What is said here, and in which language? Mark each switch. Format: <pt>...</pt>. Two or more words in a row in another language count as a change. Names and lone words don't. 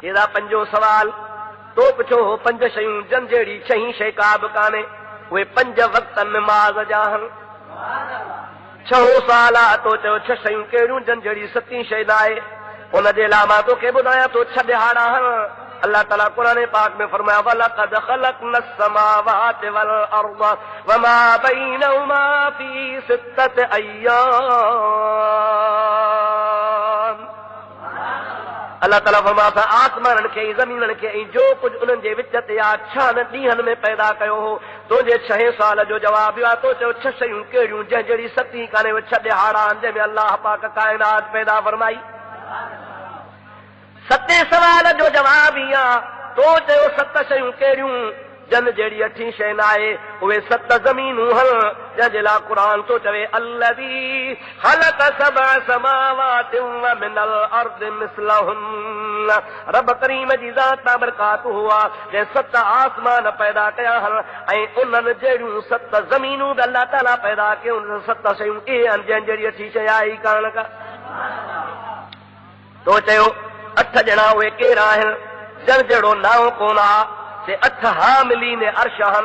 <sd>हेॾा पंजो सवाल तो पुछो हो, पंज शयूं जन जहिड़ी छहीं शइ का बि कान्हे, उहे पंज वक़्तनि नमाज़ जा आहिनि। छहों साल आहे तो चयो छह शयूं कहिड़ियूं जन जहिड़ी सतीं शइ न आहे। उनजे लाइ मां तोखे ॿुधायां तो छह ॾिहाड़ा आहिनि। अल्लाह ताला कुरान पाक में फरमाया</sd> <ar>ولقد خلقنا السماوات والأرض وما بينهما في ستة أيام.</ar> <sd>अल्लाह ताला फरमाया आसमाननि खे ज़मीननि खे ऐं जो कुझु उन्हनि जे विच ते आहे 6 ॾींहंनि में पैदा कयो हो। तुंहिंजे 6 साल जो जवाबु आहे तो चयो 6 शयूं कहिड़ियूं जंहिं जहिड़ी सती कान्हे, 6 ॾिहाड़ा आहिनि जंहिंमें अल्लाह पाक काइनात पैदा फरमाई। 7 सवाल जो जवाब ई आहे तो चयो 7 शयूं कहिड़ियूं जन जहिड़ी 8 शइ न आहे, उहे 7 ज़मीनूं हल जंहिंजे लाइ क़ुरान तो चवे</sd> <ar>الذي خلق سبع سماوات ومن الأرض مثلهن.</ar> <sd>रब करीम जी ज़ात बाबरकातुहू आहे जंहिं 7 आसमान पैदा कया हल ऐं उन्हनि जहिड़ियूं 7 ज़मीनूं बि अल्लाह ताला पैदा कयूं। 7 शयूं इहे आहिनि जंहिं जहिड़ी 8 शइ आहे ई कान का। तो चयो 8 ॼणा उहे केरु आहिनि जन जहिड़ो नाओ कोन आहे, से 8</sd> <ar>حاملين عرش</ar> <sd>आहिनि।</sd>